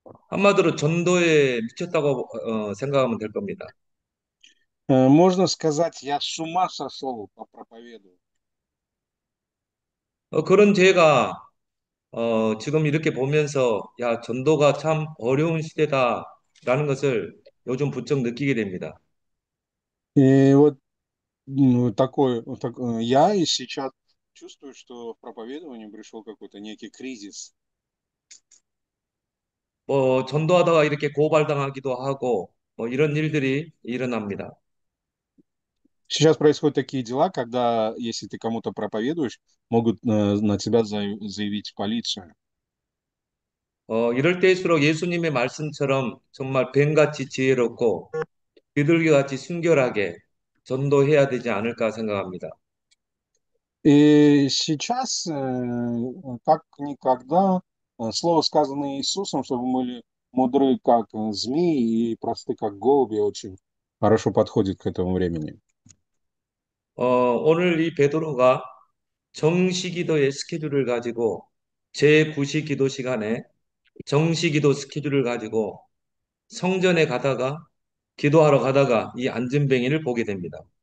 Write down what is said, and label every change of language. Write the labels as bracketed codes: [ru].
[ko] 한마디로 전도에 미쳤다고 생각하면 될 겁니다. [ru] Можно сказать, я с ума сошел по проповедованию. [ko] 그런 제가 지금 이렇게 보면서 야, 전도가 참 어려운 시대다라는 것을 요즘 부쩍 느끼게 됩니다. [ru] И вот я и сейчас чувствую, что в проповедовании пришел какой-то некий кризис. [ko] 전도하다가 이렇게 고발당하기도 하고 이런 일들이 일어납니다. [ru] Сейчас происходят такие дела, когда, если ты кому-то проповедуешь, могут на тебя заявить в полицию. [ko] 이럴 때일수록 예수님의 말씀처럼 정말 뱀같이 지혜롭고 비둘기같이 순결하게 전도해야 되지 않을까 생각합니다. [ru] И сейчас, как никогда, слово, сказанное Иисусом, чтобы мы были мудры, как змеи, и просты, как голуби, очень хорошо подходит к этому времени. [ko] 오늘 이 베드로가 정시기도의 스케줄을 가지고 제9시 기도 시간에 정시기도 스케줄을 가지고 성전에 가다가 기도하러 가다가 이 안진뱅이를 보게 됩니다.